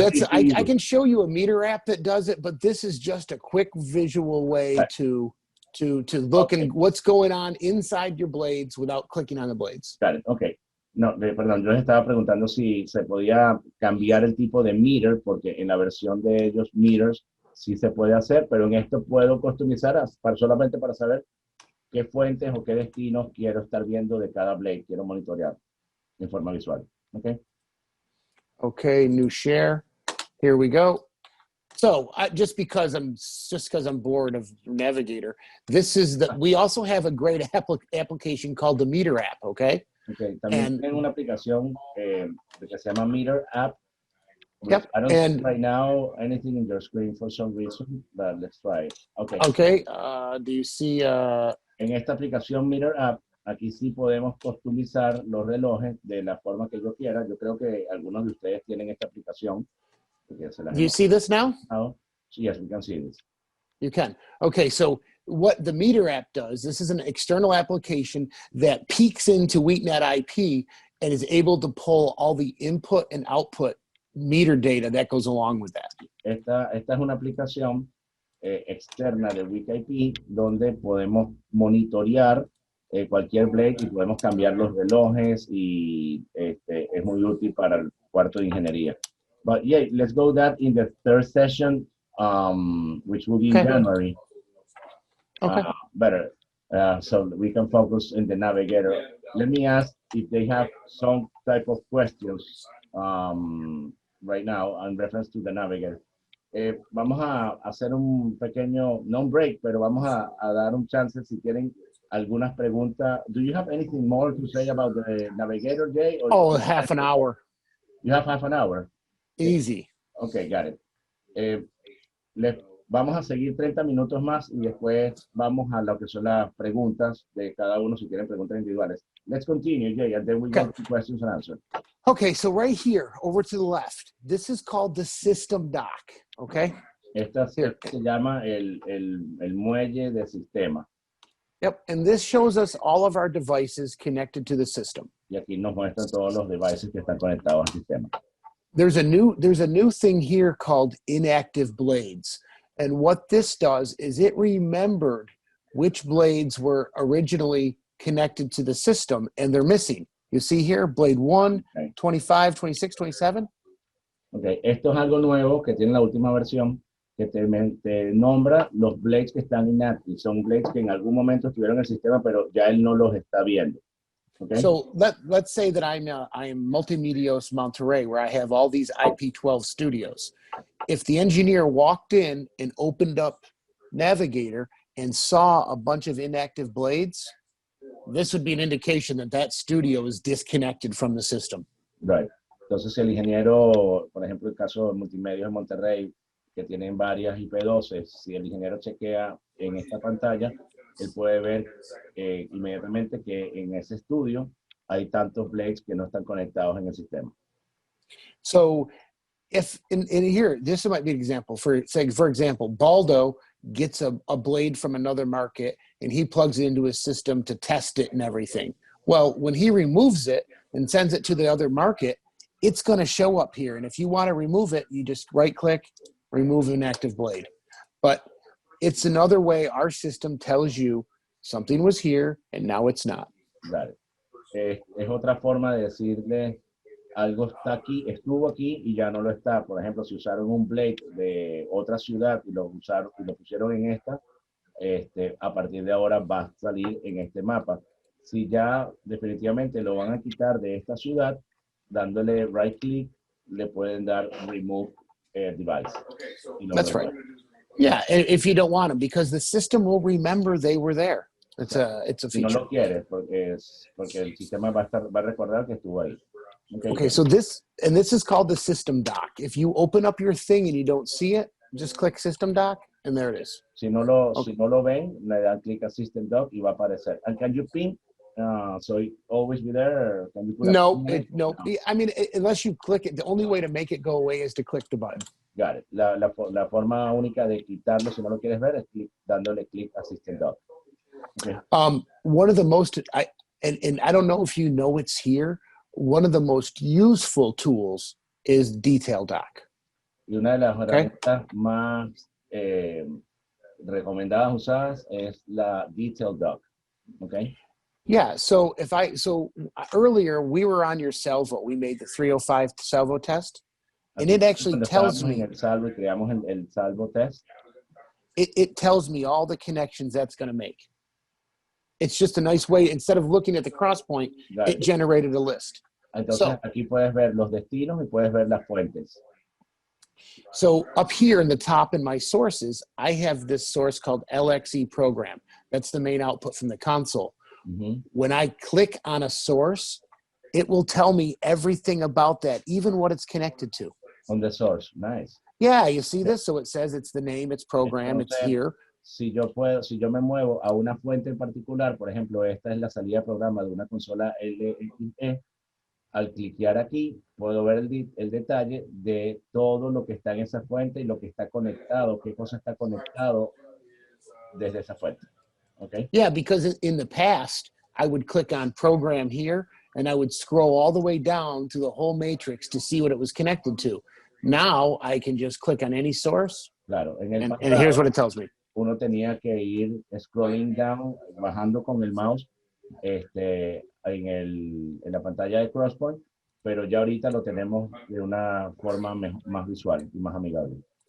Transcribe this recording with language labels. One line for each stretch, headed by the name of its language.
English: I can show you a meter app that does it, but this is just a quick visual way to look and what's going on inside your blades without clicking on the blades. Got it. Okay.
Spanish: No, perdón, yo les estaba preguntando si se podía cambiar el tipo de meter, porque en la versión de ellos, meters, sí se puede hacer, pero en esto puedo customizar solamente para saber qué fuentes o qué destinos quiero estar viendo de cada blade, quiero monitorear en forma visual.
English: Okay. Okay, new share. Here we go. So just because I'm bored of Navigator, we also have a great application called the Meter app. Okay. Okay.
Spanish: También tienen una aplicación que se llama Meter app.
English: Yep. I don't see right now anything in your screen for some reason, but let's try it. Okay. Okay. Do you see?
Spanish: En esta aplicación Meter app, aquí sí podemos customizar los relojes de la forma que yo quiera. Yo creo que algunos de ustedes tienen esta aplicación.
English: Do you see this now? Yes, we can see this. You can. Okay, so what the Meter app does, this is an external application that peeks into WheatNet IP and is able to pull all the input and output meter data that goes along with that.
Spanish: Esta es una aplicación externa de WheatIP donde podemos monitorear cualquier blade y podemos cambiar los relojes y es muy útil para el cuarto de ingeniería.
English: But yeah, let's go that in the third session, which will be in January. Okay. Better. So we can focus in the Navigator. Let me ask if they have some type of questions right now in reference to the Navigator.
Spanish: Vamos a hacer un pequeño, no break, pero vamos a dar un chance si tienen algunas preguntas.
English: Do you have anything more to say about the Navigator, Jay? Or half an hour. You have half an hour? Easy. Okay, got it.
Spanish: Vamos a seguir 30 minutos más y después vamos a lo que son las preguntas de cada uno si tienen preguntas individuales.
English: Let's continue, Jay, and then we go to questions and answers. Okay, so right here, over to the left, this is called the system dock, okay?
Spanish: Esta se llama el muelle de sistema.
English: Yep, and this shows us all of our devices connected to the system.
Spanish: Y aquí nos muestra todos los devices que están conectados al sistema.
English: There's a new thing here called inactive blades. And what this does is it remembered which blades were originally connected to the system and they're missing. You see here, blade 1, 25, 26, 27.
Spanish: Okay, esto es algo nuevo que tiene la última versión. te nombra los blades que están inactive. Son blades que en algún momento estuvieron en el sistema, pero ya él no los está viendo.
English: Okay? So let's say that I am Multimedios Monterrey, where I have all these IP12 studios. If the engineer walked in and opened up Navigator and saw a bunch of inactive blades, this would be an indication that that studio is disconnected from the system. Right.
Spanish: Entonces, el ingeniero, por ejemplo, el caso de Multimedios en Monterrey, que tienen varias IP12, si el ingeniero chequea en esta pantalla, él puede ver inmediatamente que en ese estudio hay tantos blades que no están conectados en el sistema.
English: So if in here, this might be an example. For example, Baldo gets a blade from another market and he plugs it into his system to test it and everything. Well, when he removes it and sends it to the other market, it's going to show up here. And if you want to remove it, you just right click, remove an active blade. But it's another way our system tells you something was here and now it's not.
Spanish: Claro. Es otra forma de decirle algo está aquí, estuvo aquí y ya no lo está. Por ejemplo, si usaron un blade de otra ciudad y lo usaron y lo pusieron en esta, a partir de ahora va a salir en este mapa. Si ya definitivamente lo van a quitar de esta ciudad, dándole right click, le pueden dar remove device.
English: That's right. Yeah, if you don't want them, because the system will remember they were there. It's a
Spanish: Si no
English: feature.
Spanish: lo quieres, porque el sistema va a recordar que estuvo ahí.
English: Okay, so this is called the system doc. If you open up your thing and you don't see it, just click system doc and there it is.
Spanish: Si no lo ven, le dan clic a System Doc y va a aparecer.
English: And can you pin? So it always be there? Can you put No. I mean, unless you click it, the only way to make it go away is to click the button. Got it.
Spanish: La forma única de quitarlo, si no lo quieres ver, es dándole clic a System Doc. Okay.
English: One of the most, and I don't know if you know it's here, one of the most useful tools is Detail Doc.
Spanish: Y una de las herramientas más recomendadas usadas es la Detail Doc.
English: Okay. Yeah, so earlier we were on your salvo. We made the 305 salvo test, and it actually tells me.
Spanish: El salvo y creamos el salvo test.
English: It tells me all the connections that's going to make. It's just a nice way, instead of looking at the cross point, it generated a list.
Spanish: Entonces aquí puedes ver los destinos y puedes ver las fuentes.
English: So up here in the top in my sources, I have this source called LXE program. That's the main output from the console. Mm-hmm. When I click on a source, it will tell me everything about that, even what it's connected to. On the source, nice. Yeah, you see this? So it says it's the name, it's program, it's here.
Spanish: Si yo me muevo a una fuente en particular, por ejemplo, esta es la salida de programa de una consola LXE, al cliquear aquí, puedo ver el detalle de todo lo que está en esa fuente y lo que está conectado, qué cosa está conectado desde esa fuente.
English: Okay? Yeah, because in the past, I would click on program here, and I would scroll all the way down to the whole matrix to see what it was connected to. Now, I can just click on any source,
Spanish: claro, en el
English: and here's what it tells me.
Spanish: Uno tenía que ir scrolling down, bajando con el mouse en la pantalla de Crosspoint, pero ya ahorita lo tenemos de una forma más visual y más amigable.